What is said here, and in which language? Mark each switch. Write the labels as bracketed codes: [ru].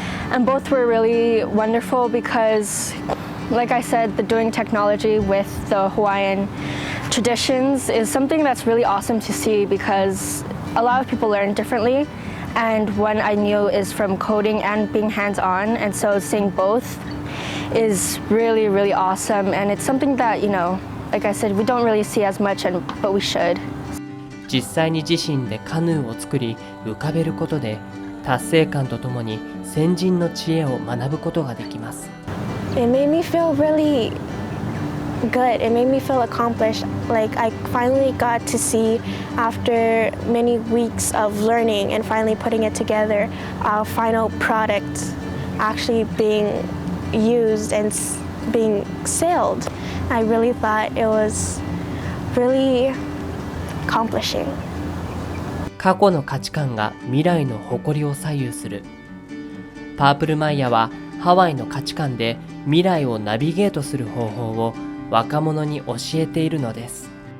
[en] And both were really wonderful because, like I said, the doing technology with the Hawaiian traditions is something that's really awesome to see because a lot of people learn differently, and one I knew is from coding and being hands-on, and so seeing both is really, really awesome, and it's something that, like I said, we don't really see as much, but we should. [ja] 実際に自身でカヌーを作り浮かべることで達成感とともに先人の知恵を学ぶことができます。 [en] It made me feel really good. It made me feel accomplished. Like I finally got to see, after many weeks of learning and finally putting it together, our final product actually being used and being sailed. I really thought it was really accomplishing. [ja] 過去の価値観が未来の誇りを左右する。パープルマイヤはハワイの価値観で未来をナビゲートする方法を若者に教えているのです。